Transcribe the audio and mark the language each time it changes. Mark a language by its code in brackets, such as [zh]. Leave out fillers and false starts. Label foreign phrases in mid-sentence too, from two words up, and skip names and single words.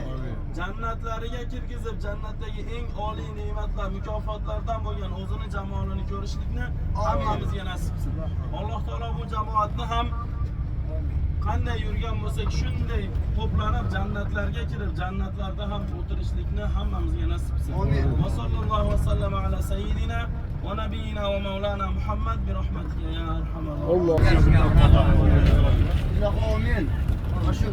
[uz] Jannatlariga kirgizib, jannatdagi eng oliy ne'matlar, mukofotlardan bo'lgan o'zini jamolini ko'rishlikni hammamizga nasib qilsin. Alloh taolo bu jamoatni ham qanday yurgan bo'lsak shunday to'planib jannatlarga kirib, jannatlarda ham o'tirishlikni hammamizga nasib qilsin. [ar] وصلى الله وسلم على سيدنا ونبينا ومولانا محمد برحمتك يا أرحم الراحمين. [uz] Alloh. Amin.